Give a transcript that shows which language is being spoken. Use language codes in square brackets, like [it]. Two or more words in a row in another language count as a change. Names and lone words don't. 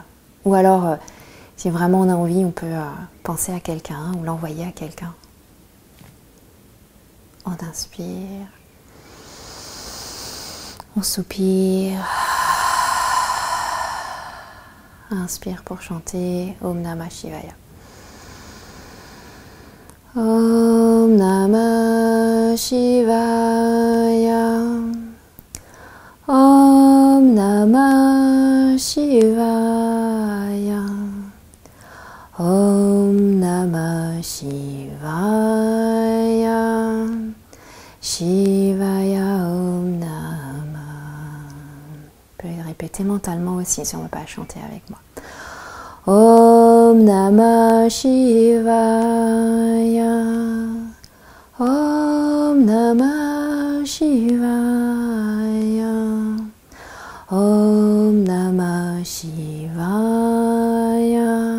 [fr] Ou alors, si vraiment on a envie, on peut penser à quelqu'un ou l'envoyer à quelqu'un. On inspire. On soupire. Inspire pour chanter [sa] ॐ नमः शिवाय. ॐ नमः शिवाय. ॐ नमः शिवाय. ॐ नमः शिवाय. शिवाय ॐ नमः. [fr] Vous pouvez répéter mentalement aussi si on ne veut pas chanter avec moi. [sa] ॐ नमः शिवाय. ॐ नमः शिवाय. ॐ नमः शिवाय.